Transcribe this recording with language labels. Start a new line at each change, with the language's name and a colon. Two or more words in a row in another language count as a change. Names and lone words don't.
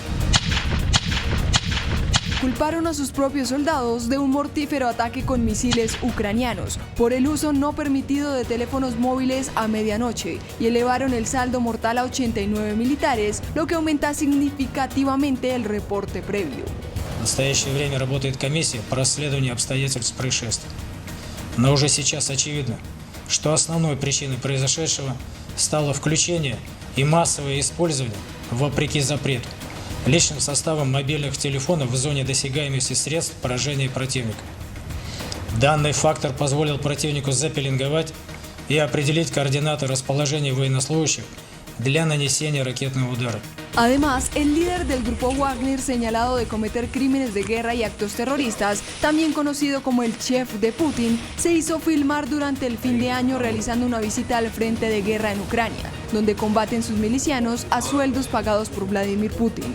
Spanish: Culparon a sus propios soldados de un mortífero ataque con misiles ucranianos por el uso no permitido de teléfonos móviles a medianoche y elevaron el saldo mortal a 89 militares, lo que aumenta significativamente el reporte previo.
Russian: В настоящее время работает комиссия по расследованию обстоятельств происшествия. Но уже сейчас очевидно, что основной причиной произошедшего стало включение и массовое использование, вопреки запрету, личным составом мобильных телефонов в зоне досягаемости средств поражения противника. Данный фактор позволил противнику запеленговать и определить координаты расположения военнослужащих для нанесения ракетного удара.
Spanish: Además, el líder del grupo Wagner, señalado de cometer crímenes de guerra y actos terroristas, también conocido como el chef de Putin, se hizo filmar durante el fin de año realizando una visita al frente de guerra en Ucrania, donde combaten sus milicianos a sueldos pagados por Vladimir Putin.